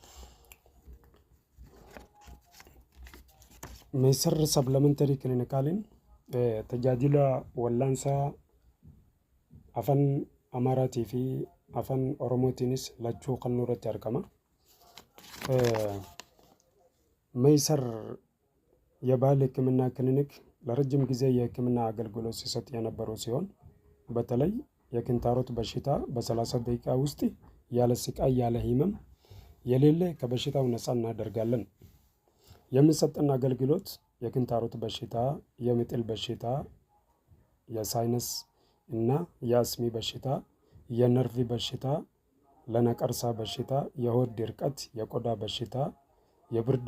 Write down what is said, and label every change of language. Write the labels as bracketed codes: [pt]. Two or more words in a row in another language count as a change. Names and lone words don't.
[om] Maisar Supplementary Clinical tajaajila wallaansaa afaan Amaaraatii fi afaan Oromootiinis lachuu kan irratti argama. [am] Maisar የባህል ሕክምና ክሊኒክ ለረጅም ጊዜ የሕክምና አገልግሎት ሲሰጥ የነበሩ ሲሆን በተለይ የኪንታሮት በሽታ በ30 ደቂቃ ውስጥ ያለ ስቃይ ያለ ህመም የሌለ ከበሽታው ነፃ እናደርጋለን። የምንሰጠን አገልግሎት የኪንታሮት በሽታ፣ የምጥል በሽታ፣ የሳይነስ እና የአስሚ በሽታ፣ የነርቭ በሽታ፣ ለነቀርሳ በሽታ፣ የሆድ ድርቀት፣ የቆዳ በሽታ፣ የብርድ